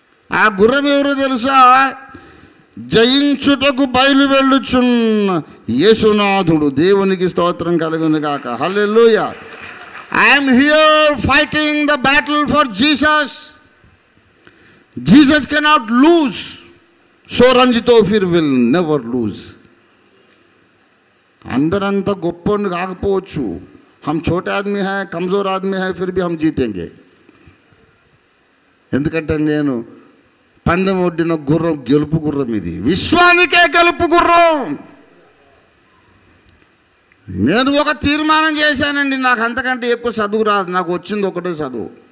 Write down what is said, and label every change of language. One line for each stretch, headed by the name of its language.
Telugu: ఆ గుర్రం ఎవరో తెలుసా? జయించుటకు బయలు వెళ్ళుచున్న యేసునాథుడు. దేవునికి స్తోత్రం కలుగును గాక. హల్లెలూయా.
English: I'm here fighting the battle for Jesus. Jesus cannot lose, so రంజితో ఫిర్ will never lose.
Telugu: అందరంతా గొప్పని కాకపోవచ్చు,
Hindi: हम छोटे आदमी हैं, कमज़ोर आदमी हैं, फिर भी हम जीतेंगे.
Telugu: ఎందుకంటే నేను పందెం ఒడ్డిన గుర్రం, గెలుపు గుర్రం. ఇది విశ్వానికే గెలుపు గుర్రం. నేను ఒక తీర్మానం చేశానండి, నాకు అంతకంటే ఎక్కువ చదువు రాదు, నాకు వచ్చింది ఒకటే చదువు.